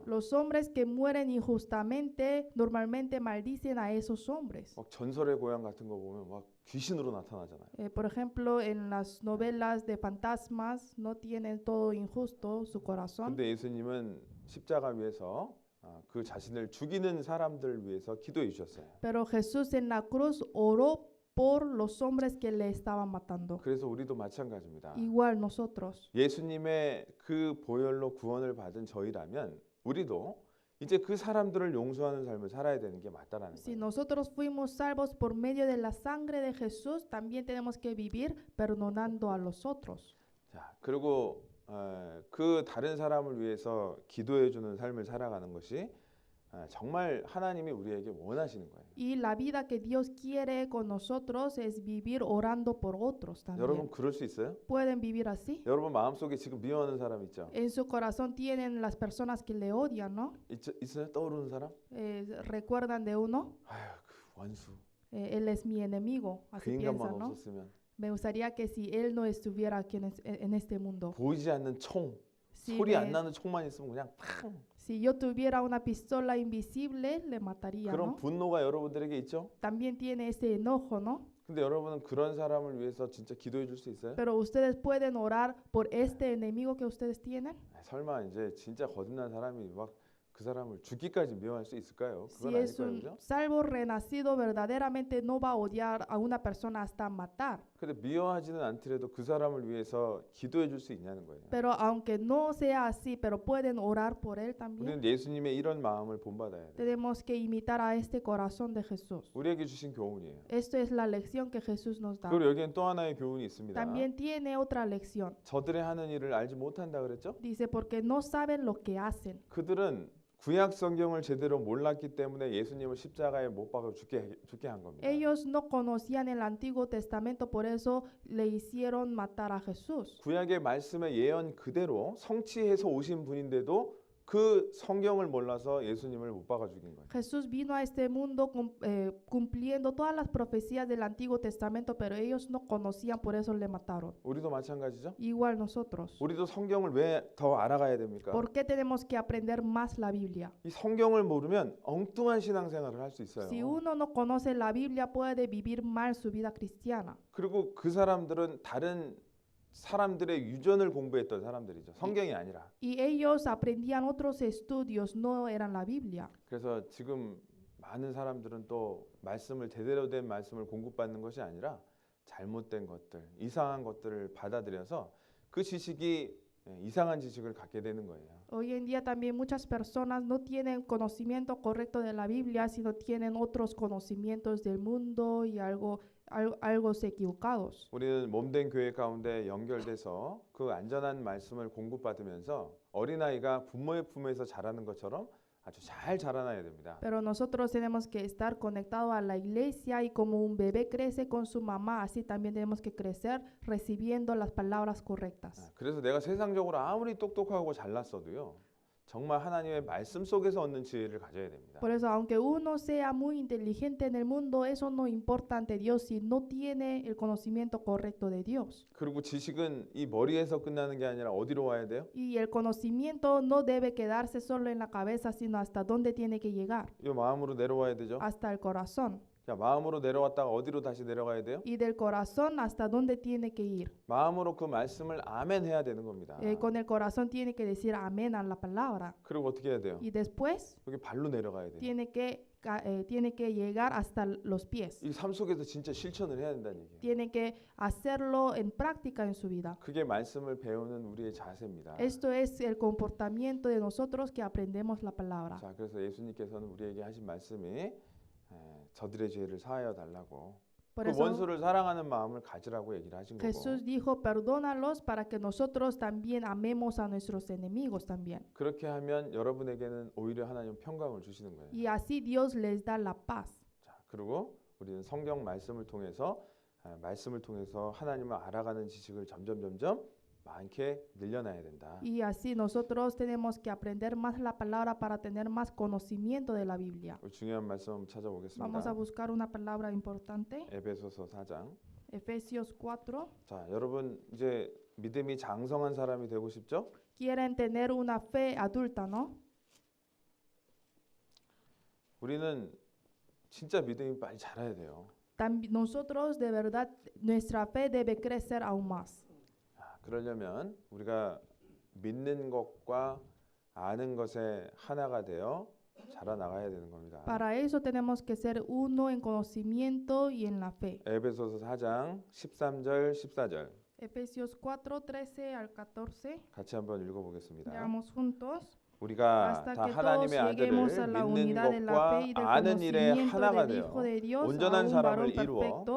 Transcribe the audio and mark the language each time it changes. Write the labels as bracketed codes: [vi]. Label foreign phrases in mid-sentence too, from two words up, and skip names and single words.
[es] Los hombres que mueren injustamente normalmente maldicen a esos hombres. [ko] 막 전설의 고향 같은 거 보면 막 귀신으로 나타나잖아요. [es] Por ejemplo, en las novelas de fantasmas no tienen todo injusto su corazón. [ko] 근데 예수님은 십자가 위에서 그 자신을 죽이는 사람들 위해서 기도해 주셨어요. [es] Pero Jesús en la cruz oró por los hombres que le estaban matando. [ko] 그래서 우리도 마찬가지입니다. [es] Igual nosotros. [ko] 예수님의 그 보혈로 구원을 받은 저희라면 우리도 이제 그 사람들을 용서하는 삶을 살아야 되는 게 맞다라는 [es] Si [ko] 거예요. [es] nosotros fuimos salvos por medio de la sangre de Jesús, también tenemos que vivir perdonando a los otros. [ko] 자, 그리고 그 다른 사람을 위해서 기도해 주는 삶을 살아가는 것이 정말 하나님이 우리에게 원하시는 거예요. [es] Y la vida que Dios quiere con nosotros es vivir orando por otros [ko] 여러분 [es] también. [ko] 그럴 수 있어요? [es] ¿Pueden vivir así? [ko] 여러분 마음속에 지금 미워하는 사람 있죠? [es] En su corazón tienen las personas que le odian, ¿no? [ko] 있어요? 떠오르는 사람? [es] ¿Recuerdan de uno? [ko] 아휴, 그 원수. [es] Él es mi enemigo, [ko] 그 [es] así [ko] 인간만 [es] piensan, ¿no? [ko] 없었으면 [es] Me gustaría que si él no estuviera aquí en este mundo, [ko] 보이지 않는 총, [es] si, [ko] 소리 안 나는 총만 있으면 그냥 팡. [es] si yo tuviera una pistola invisible, le mataría, [ko] 그런 [es] ¿no? [ko] 분노가 여러분들에게 있죠? [es] También tiene ese enojo, ¿no? [ko] 근데 여러분은 그런 사람을 위해서 진짜 기도해 줄 수 있어요? [es] Pero ustedes pueden orar por este enemigo que ustedes tienen. [ko] 설마 이제 진짜 거듭난 사람이 막 그 사람을 죽기까지 미워할 수 있을까요? [es] Si [ko] 그건 [es] es [ko] 아닐 [es] un [ko] 거죠. [es] salvo renacido, verdaderamente no va a odiar a una persona hasta matar. [ko] 근데 미워하지는 않더라도 그 사람을 위해서 기도해 줄 수 있냐는 거예요. [es] Pero aunque no sea así, pero pueden orar por él también. [ko] 우리는 예수님의 이런 마음을 본받아야 돼요. [es] Tenemos que imitar a este corazón de Jesús. [ko] 우리에게 주신 교훈이에요. [es] Esto es la lección que Jesús nos da. [ko] 그리고 여기엔 또 하나의 교훈이 있습니다. [es] También tiene otra lección. [ko] 저들의 하는 일을 알지 못한다 그랬죠? [es] Dice, porque no saben lo que hacen. [ko] 그들은 구약 성경을 제대로 몰랐기 때문에 예수님을 십자가에 못 박아 죽게 한 겁니다. [es] Ellos no conocían el Antiguo Testamento, por eso le hicieron matar a Jesús. [ko] 구약의 말씀의 예언 그대로 성취해서 오신 분인데도 그 성경을 몰라서 예수님을 못 박아 죽인 거예요. [es] Jesús vino a este mundo cumpliendo todas las profecías del Antiguo Testamento, pero ellos no conocían, por eso le mataron. [ko] 우리도 마찬가지죠? [es] Igual nosotros. [ko] 우리도 성경을 왜 더 알아가야 됩니까? [es] ¿Por qué tenemos que aprender más la Biblia? [ko] 이 성경을 모르면 엉뚱한 신앙생활을 할 수 있어요. [es] Si uno no conoce la Biblia, puede vivir mal su vida cristiana. [ko] 그리고 그 사람들은 다른 사람들의 유전을 공부했던 사람들이죠. 성경이 아니라. [es] Y ellos aprendían otros estudios, no eran la Biblia. [ko] 그래서 지금 많은 사람들은 또 말씀을 제대로 된 말씀을 공급받는 것이 아니라 잘못된 것들, 이상한 것들을 받아들여서 그 지식이 이상한 지식을 갖게 되는 거예요. [es] Hoy en día también muchas personas no tienen conocimiento correcto de la Biblia, sino tienen otros conocimientos del mundo y algo equivocados. [ko] 우리는 몸된 교회 가운데 연결돼서 그 안전한 말씀을 공급받으면서 어린아이가 부모의 품에서 자라는 것처럼 아주 잘 자라나야 됩니다. [es] Pero nosotros tenemos que estar conectados a la iglesia y como un bebé crece con su mamá, así también tenemos que crecer recibiendo las palabras correctas. [ko] 그래서 내가 세상적으로 아무리 똑똑하고 잘났어도요. 정말 하나님의 말씀 속에서 얻는 지혜를 가져야 됩니다. [es] Por eso, aunque uno sea muy inteligente en el mundo, eso no importa ante Dios si no tiene el conocimiento correcto de Dios. [ko] 그리고 지식은 이 머리에서 끝나는 게 아니라 어디로 와야 돼요? [es] Y el conocimiento no debe quedarse solo en la cabeza, sino hasta dónde tiene que llegar, [ko] 이 마음으로 내려와야 되죠. [es] hasta el corazón. [ko] 자, 마음으로 내려왔다가 어디로 다시 내려가야 돼요? [es] Y del corazón hasta dónde tiene que ir. [ko] 마음으로 그 말씀을 아멘 해야 되는 겁니다. [es] Con el corazón tiene que decir amén a la palabra. [ko] 그리고 어떻게 해야 돼요? [es] Y después [ko] 여기 발로 내려가야 돼요. [es] tiene que llegar hasta los pies. [ko] 이 삶 속에서 진짜 실천을 해야 된다는 얘기예요. [es] Tiene que hacerlo en práctica en su vida. [ko] 그게 말씀을 배우는 우리의 자세입니다. [es] Esto es el comportamiento de nosotros que aprendemos la palabra. [ko] 자, 그래서 예수님께서는 우리에게 하신 말씀이 저들의 죄를 사하여 달라고 [es] Por [ko] 그 [es] eso [ko] 원수를 사랑하는 마음을 가지라고 얘기를 하신 거고 [es] Jesús dijo, perdónalos para que nosotros también amemos a nuestros enemigos también. [ko] 그렇게 하면 여러분에게는 오히려 하나님 평강을 주시는 거예요. [es] Y así Dios les da la paz. [ko] 자, 그리고 우리는 성경 말씀을 통해서 하나님을 알아가는 지식을 점점 많게 늘려놔야 된다. [es] Y así nosotros tenemos que aprender más la palabra para tener más conocimiento de la Biblia. [ko] 중요한 말씀 한번 찾아보겠습니다. [es] Vamos a buscar una palabra importante. [ko] 에베소서 4장. [es] Efesios 4. [ko] 자, 여러분 이제 믿음이 장성한 사람이 되고 싶죠? [es] Quieren tener una fe adulta, ¿no? [ko] 우리는 진짜 믿음이 빨리 자라야 돼요. [es] Nosotros de verdad nuestra fe debe crecer aún más. [ko] 그러려면 우리가 믿는 것과 아는 것의 하나가 되어 자라나가야 되는 겁니다. [es] Para eso tenemos que ser uno en conocimiento y en la fe. [ko] 에베소서 4장 13절 14절 [es] Efesios 4, 13 al 14. [ko] 같이 한번 읽어보겠습니다. [es] Leamos juntos. [ko] 우리가 [es] Hasta [ko] 다 [es] que todos [ko] 하나님의 [es] lleguemos a [ko] 아들을 [es] la [ko] 믿는 [es] unidad de la [ko] 것과 [es] fe y del [ko] 아는 일의 [es] conocimiento [ko] 하나가 [es] del [ko] 되어 [es] Hijo de Dios, a [ko] 온전한 [es] un [ko] 사람을 [es] varón [ko] 이루어 [es] perfecto, a